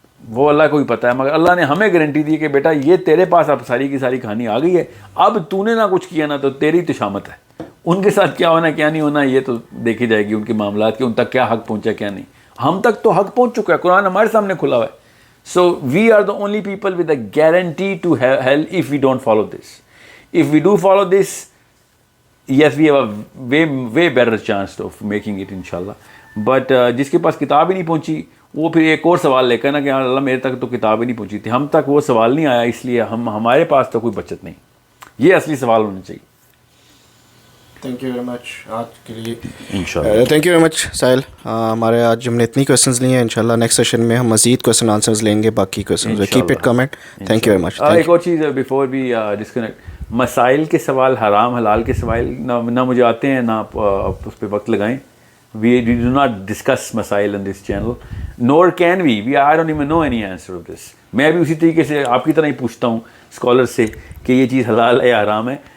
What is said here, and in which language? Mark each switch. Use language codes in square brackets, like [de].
[ur] وہ اللہ کو ہی پتہ ہے, مگر اللہ نے ہمیں گارنٹی دی کہ بیٹا یہ تیرے پاس اب ساری کی ساری کہانی آ گئی ہے, اب تو نے نہ کچھ کیا نا تو تیری تو شامت ہے. ان کے ساتھ کیا ہونا کیا نہیں ہونا یہ تو دیکھی جائے گی, ان کے معاملات کے ان تک کیا حق پہنچا کیا نہیں. ہم تک تو حق پہنچ چکا ہے, قرآن ہمارے سامنے کھلا ہوا ہے. [en] So we are the only people with a guarantee to hell if we don't follow this. If we do follow this, yes, we have a way better chance of making it inshallah. [ur] But جس کے پاس کتاب ہی نہیں پہنچی وہ پھر ایک اور سوال لے کر نا کہ اللہ میرے تک تو کتاب ہی نہیں پہنچی تھی, ہم تک وہ سوال نہیں آیا اس لیے ہمارے پاس تو کوئی بچت نہیں. یہ اصلی سوال ہونا چاہیے. [en] Thank you very much آج کے لیے. Thank you very much Sahil. [ur] ہمارے آج ہم نے اتنی کویشچنز لیے ہیں, انشاءاللہ نیکسٹ سیشن میں ہم مزید کویشچن آنسرز لیں گے, باقی questions [en] Keep it comment. Thank you very much. [ur] ایک اور چیز بیفور بھی ڈسکنیکٹ, مسائل کے سوال حرام حلال کے سوال نہ مجھے آتے ہیں نہ اس پہ وقت لگائیں. [en] We do not discuss مسائل on this channel, nor can we. I don't even know any answer of this. [ur] میں بھی اسی طریقے سے آپ کی طرح ہی پوچھتا ہوں اسکالر سے کہ یہ چیز حلال ہے یا حرام ہے.